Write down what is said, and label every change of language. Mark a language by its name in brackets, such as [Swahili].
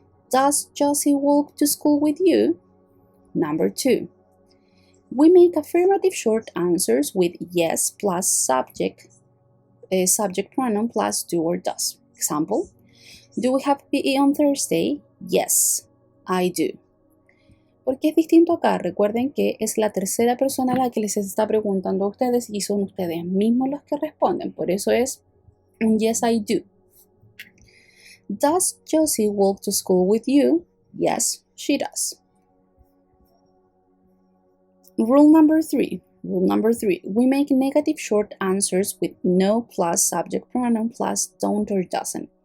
[English] Does Josie walk to school with you? Number 2, we make affirmative short answers with yes plus subject pronoun plus do or does. Example, do we have PE on Thursday? Yes, I do. [Spanish] ¿Por qué es distinto acá? Recuerden que es la tercera persona a la que les está preguntando a ustedes y son ustedes mismos los que responden. Por eso es un [English] yes, I do. Does Josie walk to school with you? Yes, she does. Rule number 3, we make negative short answers with no plus subject pronoun plus don't or doesn't.